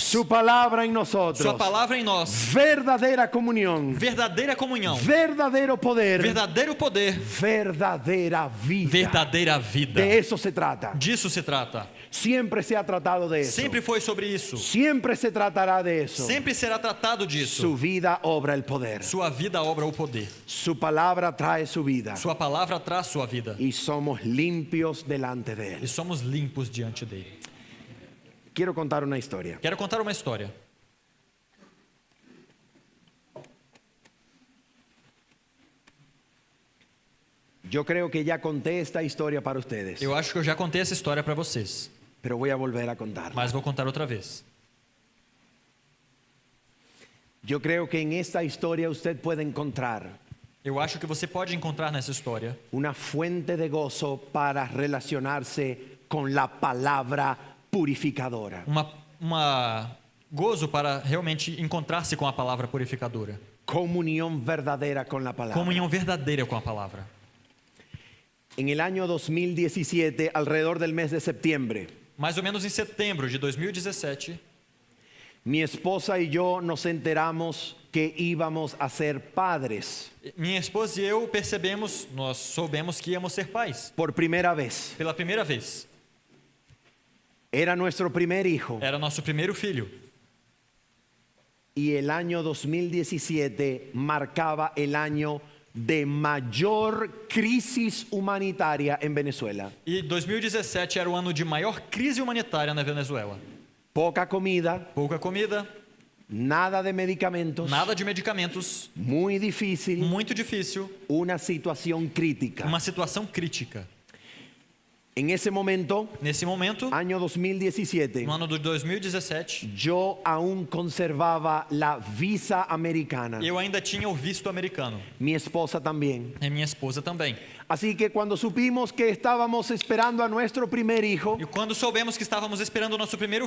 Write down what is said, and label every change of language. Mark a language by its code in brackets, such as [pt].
[es] Su palabra en nosotros. [pt] Sua palavra em nós. [es] Verdadera comunión. [pt] Verdadeira comunhão. [es] Verdadero poder. [pt] Verdadeiro poder. [es] Verdadera vida. [pt] Verdadeira vida. [es] De eso se trata. [pt] Disso se trata. [es] Siempre se ha tratado de eso. [pt] Sempre foi sobre isso. [es] Siempre se tratará de eso. [pt] Sempre será tratado disso. [es] Su vida obra el poder. [pt] Sua vida obra o poder. [es] Su palabra trae su vida. [pt] Sua palavra traz sua vida. [es] Y somos limpios delante de [pt] E [es] él. [pt] somos limpos diante dele. [es] Quiero contar una historia. [pt] Quero contar uma história. [es] Yo creo que ya conté esta historia para ustedes, [pt] Eu acho que eu já contei essa história para vocês, [es] pero voy a volver a contarla. [pt] mas vou contar outra vez. [es] Yo creo que en esta historia usted puede encontrar [pt] Eu acho que você pode encontrar nessa história [es] una fuente de gozo para relacionarse con la palabra purificadora. [pt] uma gozo para realmente encontrar-se com a palavra purificadora. [es] Comunión verdadera con la palabra. [pt] Comunhão verdadeira com a palavra. [es] En el año 2017, alrededor del mes de septiembre, [pt] Mais ou menos em setembro de 2017, [es] mi esposa y yo nos enteramos que íbamos a ser padres [pt] minha esposa e eu percebemos, nós soubemos que íamos ser pais [es] por primera vez. [pt] pela primeira vez. [es] Era nuestro primer hijo. [pt] Era nosso primeiro filho. [es] Y el año 2017 marcaba el año de mayor crisis humanitaria en Venezuela. [pt] E 2017 era o ano de maior crise humanitária na Venezuela. [es] Poca comida, [pt] Pouca comida, [es] nada de medicamentos, [pt] nada de medicamentos, [es] muy difícil, [pt] muito difícil, [es] una situación crítica. [pt] uma situação crítica. [es] En ese momento, [pt] Nesse momento, [es] año 2017, [pt] no ano de 2017, [es] yo aún conservaba la visa americana. [pt] eu ainda tinha o visto americano. [es] Mi esposa también. [pt] E minha esposa também. [es] Así que cuando supimos que estábamos esperando a nuestro primer hijo, [pt] E quando soubemos que estávamos esperando o nosso primeiro